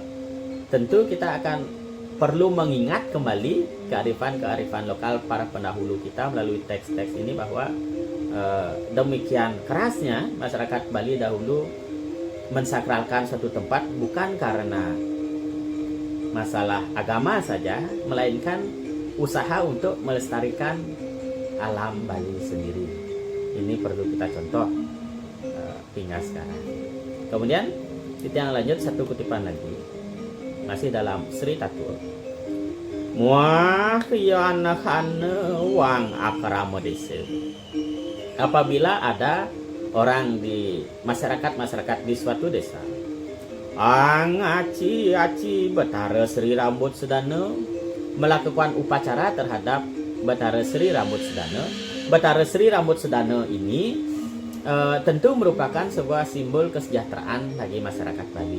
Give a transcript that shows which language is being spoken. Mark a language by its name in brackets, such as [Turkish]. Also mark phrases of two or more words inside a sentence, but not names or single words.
[Indonesian] Tentu kita akan perlu mengingat kembali kearifan lokal para pendahulu kita melalui teks-teks ini, bahwa demikian kerasnya masyarakat Bali dahulu mensakralkan suatu tempat bukan karena masalah agama saja, melainkan usaha untuk melestarikan alam Bali sendiri. Ini perlu kita contoh hingga sekarang. Kemudian kita yang lanjut, satu kutipan lagi masih dalam Sri Tatur. [Balinese] Muah yanakane wang akrama desa. [Indonesian] Apabila ada orang di masyarakat di suatu desa aci Betara Sri Rambut Sedana melakukan upacara terhadap Betara Sri Rambut Sedana. Betara Sri Rambut Sedana ini tentu merupakan sebuah simbol kesejahteraan bagi masyarakat Bali.